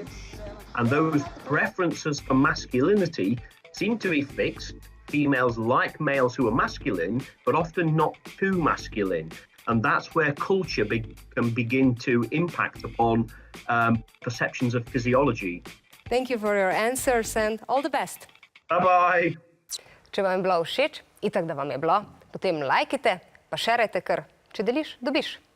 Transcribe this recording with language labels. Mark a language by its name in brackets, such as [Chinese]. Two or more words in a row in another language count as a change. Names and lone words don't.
[English] And those preferences for masculinity seem to be fixed. Females like males who are masculine, but often not too masculine. And that's where culture can begin to impact upon perceptions of physiology. Thank you for your answers and all the best. Bye-bye. [Slovenian] Če vam je bilo všeč, itak da vam je bilo, potem lajkite, pa šerajte, ker če deliš, dobiš.